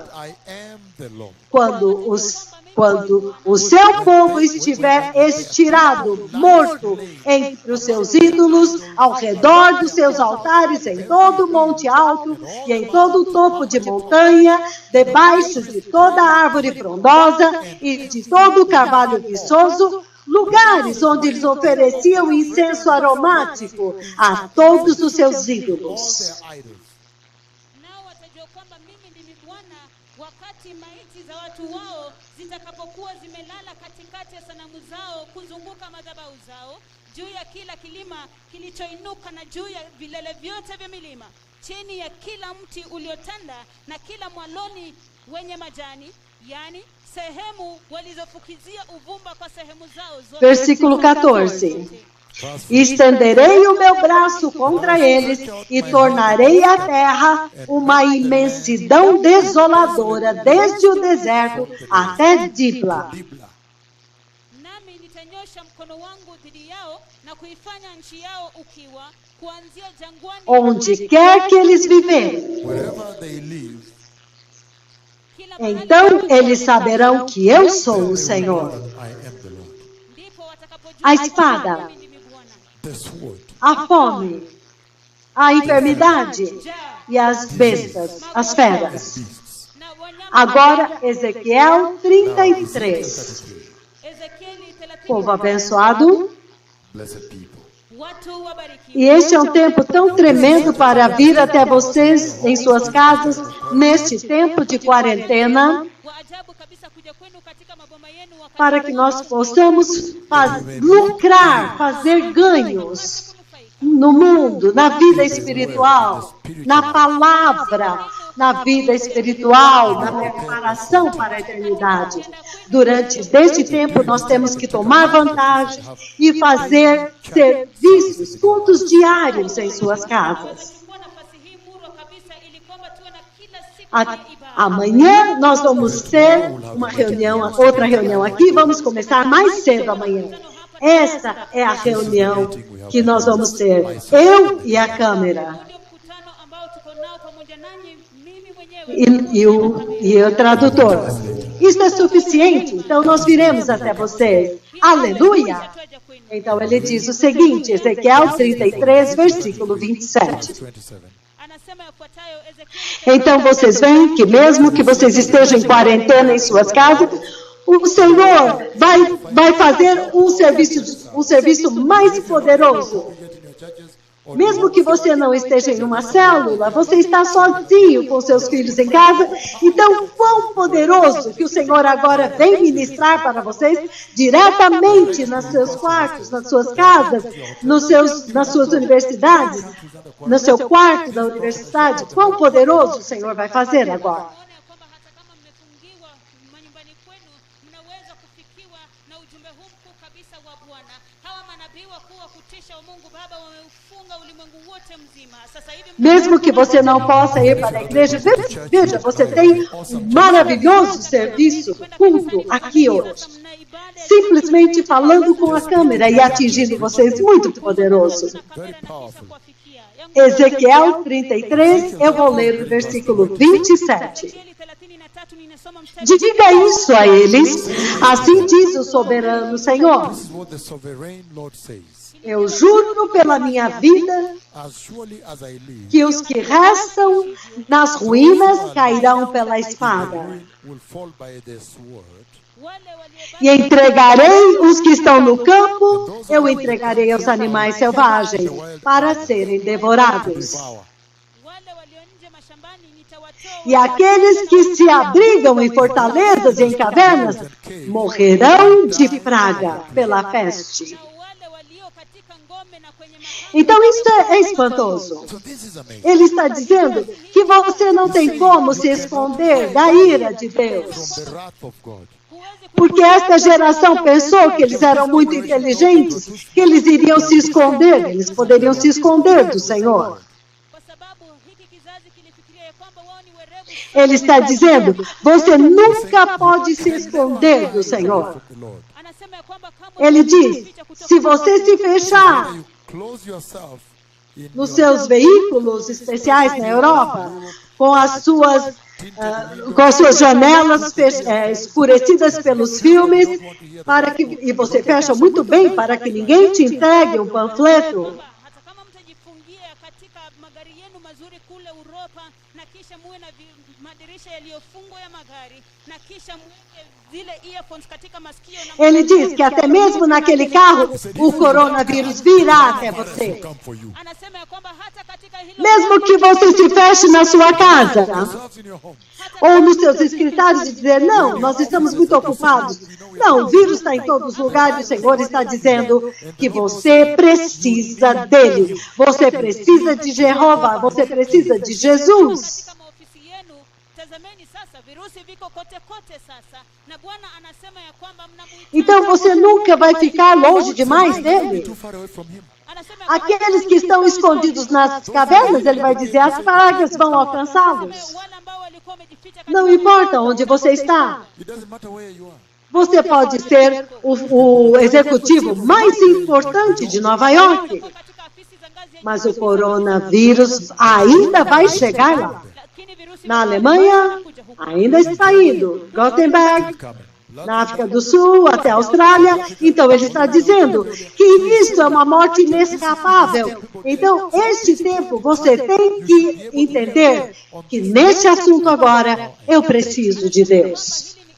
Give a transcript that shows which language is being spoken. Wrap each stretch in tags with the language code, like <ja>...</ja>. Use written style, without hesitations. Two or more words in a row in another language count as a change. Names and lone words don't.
<pt>Quando o seu povo estiver estirado, morto, entre os seus ídolos, ao redor dos seus altares, em todo o monte alto e em todo o topo de montanha, debaixo de toda árvore frondosa e de todo o carvalho viçoso, lugares onde eles ofereciam incenso aromático a todos os seus ídolos.</pt> <sw>Zitakapokuwa zimelala katikati ya sanamu zao kuzunguka madhabahu zao, juu ya kila kilima kilichoinuka na juu ya vilele vyote vya milima, chini ya kila mti uliotanda na kila mwaloni wenye majani, yani sehemu walizofukizia uvumba kwa sehemu zao zote.</sw> <pt>Versículo 14. Estenderei o meu braço contra eles e tornarei a terra uma imensidão desoladora, desde o deserto até Dibla.</pt> <sw>Nami nitanyosha mkono wangu dhidi yao na kuifanya nchi yao ukiwa, kuanzia jangwani</sw> <pt>Onde quer que eles viverem, Então eles saberão que eu sou o Senhor.</pt> <en>I am the Lord.</en> <sw>ndipo watakapojua</sw> <pt>A espada,</pt> <sw>mimi ndimi Bwana.</sw> <en>The sword,</en> <pt>a fome, a enfermidade e as bestas, as feras.</pt> <en>beasts.</en> <sw>Na wanyama</sw> <pt>Agora, Ezequiel 33.</pt> <sw>Ezekieli 30,</sw> <pt>Povo abençoado.</pt> <en>Blessed people.</en> <sw>watu wabarikiwa.</sw> <pt>E este é um tempo tão tremendo para vir até vocês em suas casas, neste tempo de quarentena,</pt> <sw>Wa ajabu kabisa kuja kwenu katika maboma yenu wakati</sw> <pt>para que nós possamos lucrar, fazer ganhos no mundo, na vida espiritual, na palavra, na vida espiritual, na preparação para a eternidade. Durante este tempo, nós temos que tomar vantagem e fazer serviços, cultos diários em suas casas.</pt> <sw>Chukua nafasi hii murwa kabisa ili kwamba tuwe na kila siku A- ya ibada.</sw> <pt>Amanhã nós vamos ter uma reunião, outra reunião aqui, vamos começar mais cedo amanhã. Esta é a reunião que nós vamos ter, eu e a câmera,</pt> <sw>Ndio mkutano ambao tuko nao pamoja nanyi, mimi mwenyewe</sw> <pt>e o tradutor. Isso é suficiente, então nós viremos até vocês. Aleluia!</pt> <sw>twaja kwenu.</sw> <pt>Então ele diz o seguinte, Ezequiel 33, versículo 27. 27.</pt> <sw>Anasema yafuatayo Ezekieli</sw> <pt>Então vocês veem que mesmo que vocês estejam em quarentena em suas casas, o Senhor vai fazer um serviço mais poderoso.</pt> <en>Get in your churches, or</en> <pt>Mesmo que você não esteja em uma célula, você está sozinho com seus filhos em casa. Então, quão poderoso que o Senhor agora vem ministrar para vocês diretamente nos seus quartos, nas suas casas, nas suas universidades, no seu quarto da universidade. Quão poderoso o Senhor vai fazer agora.</pt> <sw>Ona ya kwamba hata kama mmefungiwa manyumbani kwenu, mnaweza kufikiwa na ujumbe huu mkuu kabisa wa Bwana. Hawa manabii wakuu wa kutisha wa Mungu Baba wameufunga ulimwengu wote mzima. Sasa hivi</sw> <pt>Mesmo que você não possa ir para a igreja, veja, você tem um maravilhoso serviço, culto aqui hoje.</pt> <sw>mna ibada</sw> <pt>Simplesmente falando com a câmera e atingindo vocês, muito poderoso.</pt> <sw>na kamera na kisha kuwafikia.</sw> <pt>Ezequiel 33, eu vou ler o versículo 27.</pt> <sw>Ezekieli 33 ninasoma mstari</sw> <pt>Diga isso a eles, assim diz o soberano Senhor.</pt> <en>this is what the sovereign Lord says.</en> <pt>Eu juro pela minha vida</pt> <en>As surely as I live,</en> <pt>que os que restam nas ruínas cairão pela espada.</pt> <en>ruin will fall by the sword.</en> <sw>wale waliobaki</sw> <pt>E entregarei os que estão no campo, eu entregarei aos animais selvagens para serem devorados.</pt> <en>Devour.</en> <sw>wale walio nje mashambani nitawatoa</sw> <pt>E aqueles que se abrigam em fortalezas e em cavernas morrerão de praga pela peste.</pt> <sw>na wale walio katika ngome na kwenye makango.</sw> <pt>Então isso é espantoso.</pt> <en>So this is amazing.</en> <pt>Ele está dizendo que você não tem como se esconder da ira de Deus.</pt> <en>From the wrath of God.</en> <sw>Huwezi</sw> <pt>Porque esta geração pensou que eles eram muito inteligentes, que eles iriam se esconder, eles poderiam se esconder do Senhor.</pt> <sw>kwa sababu hiki kizazi kilifikiria ya kwamba wao ni werevu.</sw> <pt>Ele está dizendo, você nunca pode se esconder do Senhor.</pt> <en>The Lord.</en> <sw>Anasema ya kwamba kama</sw> <pt>Ele diz, se você se fechar</pt> <en>You close yourself in</en> <pt>nos seus veículos especiais na Europa, com as suas janelas escurecidas pelos filmes, e você fecha muito bem para que ninguém te entregue um panfleto.</pt> <sw>hata kama mtajifungia katika magari yenu mazuri kule Uropa na kisha muwe na madirisha yaliyofungwa ya magari na kisha muweke zile earphones katika masikio na</sw> <pt>Ele diz que até mesmo naquele carro o coronavírus virá até você.</pt> <en>come for you.</en> <sw>anasema ya kwamba hata katika hilo</sw> <pt>Mesmo que você se feche na sua casa</pt> <en>Yourselves in your home.</en> <pt>ou nos seus escritórios e dizer, não, nós estamos muito ocupados. Não, o vírus está em todos os lugares, o Senhor está dizendo que você precisa dele. Você precisa de Jeová, você precisa de Jesus.</pt> <sw>katika maofisi yenu tazameni sasa virusi viko kote kote sasa na Bwana anasema ya kwamba mnamuhitaji.</sw> <pt>Então você nunca vai ficar longe demais dele.</pt> <en>Too far away from him.</en> <sw>Anasema ya kwamba</sw> <pt>Aqueles que estão escondidos nas cavernas, ele vai dizer, as pragas vão alcançá-los.</pt> <sw>wale ambao walikuwa wamejificha katika</sw> <pt>Não importa onde você está.</pt> <en>It doesn't matter where you are.</en> <pt>Você pode ser o executivo mais importante de Nova York,</pt> <sw>katika afisi za ngazi ya</sw> <pt>mas o coronavírus ainda vai chegar lá. Na Alemanha, ainda está indo. Gothenburg, na África do Sul, até a Austrália. Então, ele está dizendo que isto é uma morte inescapável. Então, este tempo, você tem que entender que neste assunto agora, eu preciso de Deus.</pt>